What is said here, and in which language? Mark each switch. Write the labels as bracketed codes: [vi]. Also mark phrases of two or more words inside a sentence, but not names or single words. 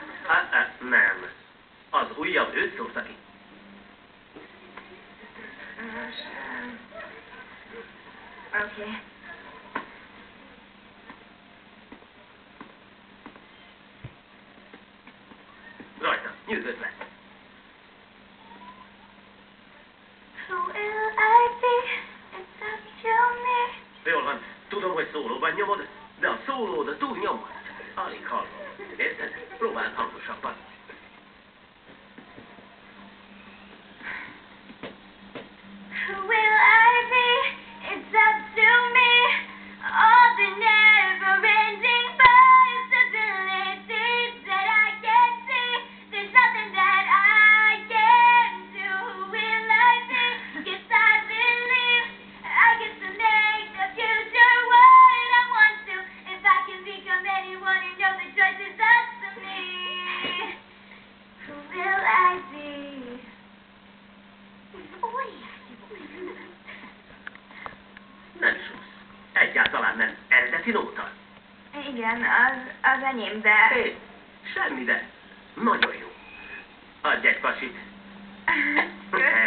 [hu] Nem. Az újabb őt szórta ki. Oké. Rajta, nyűgöd le. [en] Who will I be? It's up to me. [hu] Jól van, tudom, hogy szólóban nyomod, de a szólód túl nyomod. Alig hallom. Érted? Próbáld hangosabban. [en] Who will I be? It's up to me. All the never-ending possibilities that I can see. There's nothing that I can do. Who will I be? Yes, I believe I get to make the future what I want to. If I can become anyone and know the choice is up to me. Who will I be? [hu] Nem súsz. Egyáltalán nem. Eredeti nóta. Igen, az enyém, de... Hé, semmi de. Nagyon jó. Adj egy pasit.